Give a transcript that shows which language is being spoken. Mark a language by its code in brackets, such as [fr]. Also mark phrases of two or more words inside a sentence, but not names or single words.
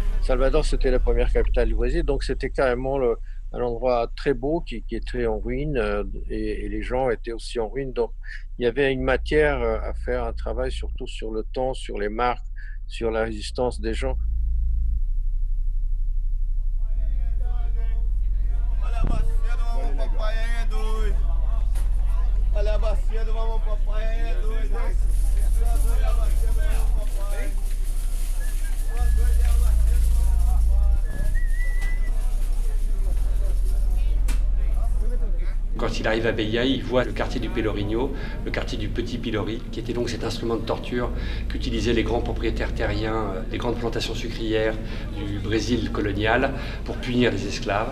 [fr] Salvador, c'était la première capitale du Brésil, donc c'était carrément un endroit très beau qui était en ruine, et les gens étaient aussi en ruine. Donc il y avait une matière, à faire un travail surtout sur le temps, sur les marques, sur la résistance des gens. [pt] Olha a bacia do mamão papai é doido. Olha a bacia do mamão papai é doido. Olha a bacia do mamão papai. Uma doida é a bacia do mamão papai. [fr] Quand il arrive à Beia, il voit le quartier du Pelourinho, le quartier du Petit Pilori, qui était donc cet instrument de torture qu'utilisaient les grands propriétaires terriens des grandes plantations sucrières du Brésil colonial pour punir les esclaves.